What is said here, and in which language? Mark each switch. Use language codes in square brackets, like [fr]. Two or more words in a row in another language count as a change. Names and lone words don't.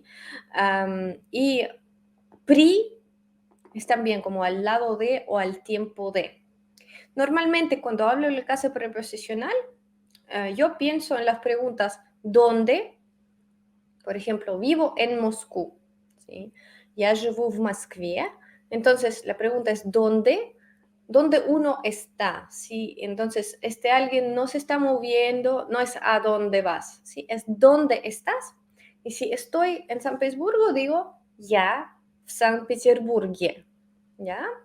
[es] Y pri es también como al lado de o al tiempo de. Normalmente cuando hablo del caso preposicional, yo pienso en las preguntas ¿dónde? Por ejemplo, vivo en Moscú, ¿sí? [ru] Я живу в Москве. [es] Entonces, la pregunta es ¿dónde? ¿Dónde uno está? ¿Sí? Entonces, este alguien no se está moviendo, no es a dónde vas, ¿sí? Es dónde estás. Y si estoy en San Petersburgo, digo ya [ru] в Санкт-Петербурге, [es] ¿ya?